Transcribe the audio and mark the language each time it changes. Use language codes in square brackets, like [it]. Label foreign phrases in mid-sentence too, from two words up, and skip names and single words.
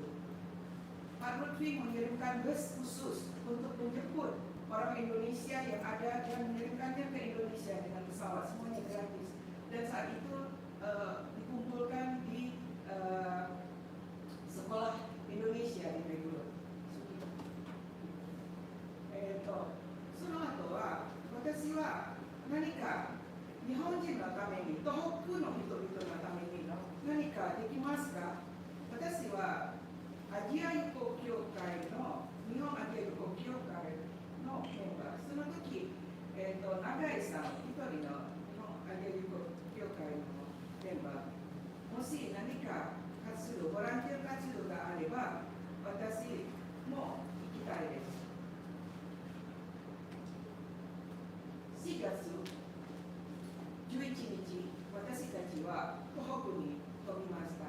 [id] Pak Lutfi mengirimkan bus khusus untuk menjemput orang Indonesia yang ada dan mengirimkannya ke Indonesia dengan pesawat, semuanya gratis. Dan saat itu dikumpulkan di sekolah Indonesia di Meguro. [ja] その後は私は何か日本人のために、東北の人々のために何かできますか？私はアジア友好協会の日本アジア友好協会のメンバー、その時、永井さん一人の日本アジア友好協会のメンバー、もし何か活動、ボランティア活動があれば私も行きたいです。4月11日、私たちは東北に飛びました。